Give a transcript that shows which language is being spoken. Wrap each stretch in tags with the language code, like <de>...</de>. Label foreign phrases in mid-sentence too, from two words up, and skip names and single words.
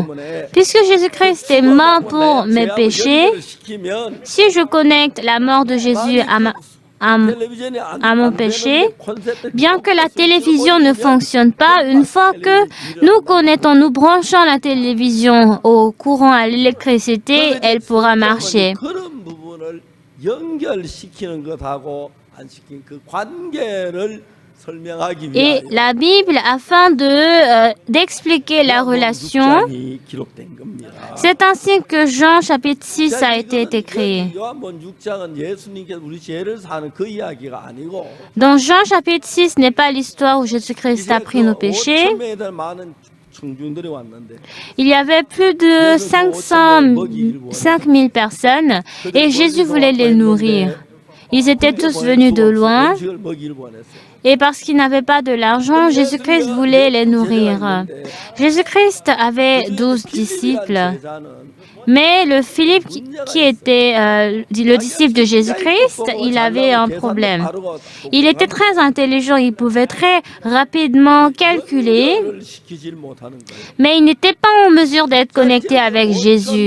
<fr>Puisque Jésus-Christ est mort pour mes péchés, si je connecte la mort de Jésus à mon péché, bien que la télévision ne fonctionne pas, une fois que nous connectons, nous branchons la télévision au courant, à l'électricité, elle pourra marcher.</fr> <ko>그런 부분을 연결시키는 것하고 안 시킨 그 관계를 설명하기</ko> <fr>Et</fr> <ko>위하여</ko> <fr>la Bible, afin d'expliquer la relation,</fr> <ko>요한복음 6장이 기록된 겁니다.</ko> <fr>c'est ainsi que Jean chapitre 6 a été écrit.</fr> <ko>요한복음 6장은 예수님께서 우리 죄를 사는 그 이야기가 아니고</ko> <fr>Dans Jean chapitre 6 n'est pas l'histoire où Jésus-Christ a pris nos péchés.</fr> <ko>5천명에 대한 많은 청중들이 왔는데</ko> <fr>Il y avait plus de 5000 personnes et Jésus voulait les nourrir. Ils étaient tous venus de loin</fr> <ko>음식을 먹이를 원했어요.</ko> <fr>et parce qu'ils n'avaient pas de l'argent, Jésus-Christ voulait les nourrir. Jésus-Christ avait 12 disciples, mais le Philippe qui était le disciple de Jésus-Christ, il avait un problème. Il était très intelligent, il pouvait très rapidement calculer, mais il n'était pas en mesure d'être connecté avec Jésus.</fr>